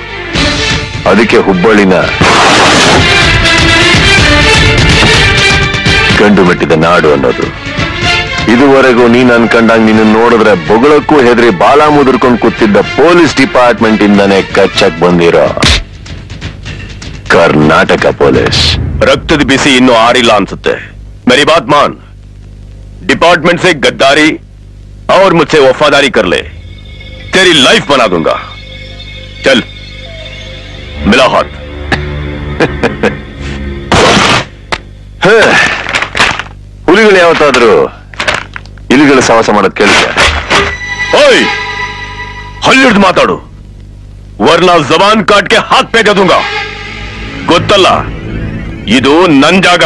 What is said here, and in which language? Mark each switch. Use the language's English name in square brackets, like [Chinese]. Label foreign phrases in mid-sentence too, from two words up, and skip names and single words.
[Kannada] ಅದಕ್ಕೆ ಹುಬ್ಬಳ್ಳಿನ ಗಂಡು ಮೆಟ್ಟಿದ ನಾಡು ಅನ್ನೋದು. ಇದುವರೆಗೂ ನೀನ್ ಅನ್ಕಂಡಂಗ್ ನಿನ್ನ ನೋಡಿದ್ರೆ ಬೊಗಳಕ್ಕೂ ಹೆದರಿ ಬಾಲ ಮುದುರ್ಕೊಂಡು ಕೂತಿದ್ದ [English] police department [Kannada] ಇಂದಾನೆ ಕಚ್ಚಕ್ ಬಂದಿರೋ ಕರ್ನಾಟಕ ಪೊಲೀಸ್. ರಕ್ತದ ಬಿಸಿ ಇನ್ನೂ ಆರಿಲ್ಲ ಅನ್ಸುತ್ತೆ. [Hindi] मेरी बात मान, डिपार्टमेंट से गद्दारी और मुझसे वफादारी कर ले, तेरी लाइफ बना दूंगा. चल मिला हाथ. [Kannada] ಹುಲಿಗಳು ಯಾವತ್ತಾದ್ರೂ ಇಲಿಗಳ ಸವಾಸ ಮಾಡೋದ್ ಕೇಳಿದೆ? ಓಯ್, ಹಲ್ಲಿಡ್ದು ಮಾತಾಡು, [Hindi] वर्ना ज़बान काट के हाथ पे दूंगा. [Kannada] ಗೊತ್ತಲ್ಲ, ಇದು ನನ್ ಜಾಗ.